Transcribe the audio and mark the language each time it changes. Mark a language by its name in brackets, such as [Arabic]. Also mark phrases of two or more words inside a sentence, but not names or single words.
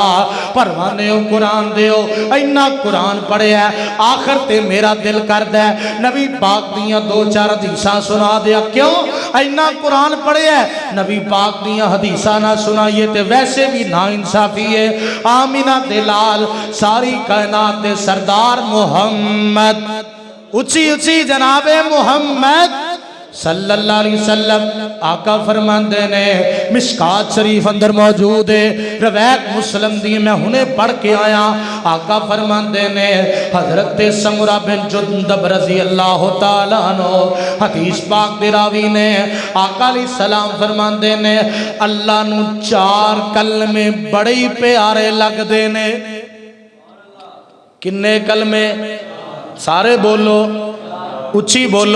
[Punjabi] پروانے قرآن دیو، اِنّا قرآن پڑھیا آخر تے میرا دل کردا ہے نبی پاک دیاں دو چار حدیثاں سنا دیاں. کیوں اِنّا قرآن پڑھیا، نبی پاک دیاں حدیثاں نہ سنائیے تے ویسے بھی ناانصافی ہے. آمنہ دے لال ساری کائنات دے سردار محمد، اُچی اُچی جنابِ محمد [Arabic] صلى الله عليه وسلم [Punjabi] آقا فرماتے نے، مشکوٰۃ شریف اندر موجود ہے، روایت مسلم دی میں ہنے پڑھ کے آیا. آقا فرماتے نے حضرت سمرہ بن جندب [Arabic] رضي الله تعالى عنه [Punjabi] حدیث پاک دے راوی نے آقا [Arabic] عليه السلام [Punjabi] فرماتے نے، اللہ نوں چار کلمے بڑے ہی پیارے لگدے نے. کنّے کلمے؟ سارے بولو، اُچی بولو.